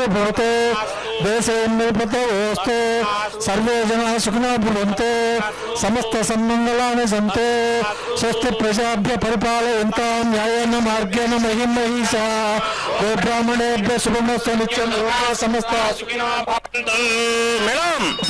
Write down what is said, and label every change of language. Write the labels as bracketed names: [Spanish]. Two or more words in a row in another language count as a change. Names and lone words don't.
[Sanskrit] భవతే దేశే నిర్పతోస్తు సర్వే జనా సుఖినో భవంతు సమస్త సన్మంగళాని సంతే స్వస్తి ప్రజాభ్య పరిపాలయంతాం న్యాయేన మార్గేణ మహిం మహిషా గోబ్రాహ్మణేభ్య శుభమస్తు నిత్యం లోకా సమస్త సుఖినో భవంతు. [Telugu] మేడం